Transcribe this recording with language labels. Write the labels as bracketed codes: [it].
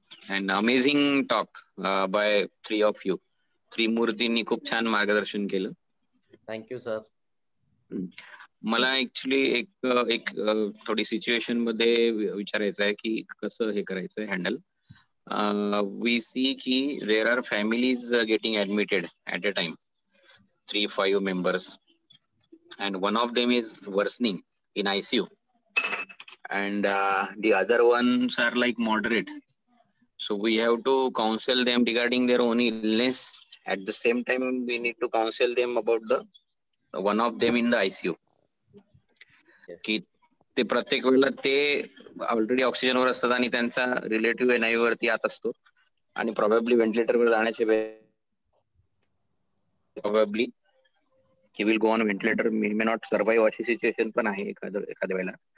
[en] And amazing talk by 3 of you. [mr] त्रिमूर्तींनी खूप छान मार्गदर्शन केलं. [en] Thank you sir. [mr] मला ऍक्च्युली एक थोडी सिच्युएशन मध्ये विचारायचं आहे की कसं हे करायचं handle. [en] We see ki there are families getting admitted at a time, 3-5 members, and one of them is worsening in ICU, and the other ones are like moderate. So we have to counsel them regarding their own illness. At the same time, we need to counsel them about the one of them in the ICU, [mr] की ते प्रत्येक वेळेला ते already ऑक्सिजनवर असतात आणि त्यांचा relative NIV वरती आत असतो आणि प्रॉबेबली व्हेंटिलेटरवर जाण्याचे probably [en] he will go on ventilator, may not survive [mr] अशी सिच्युएशन पण आहे एखाद्या वेळेला.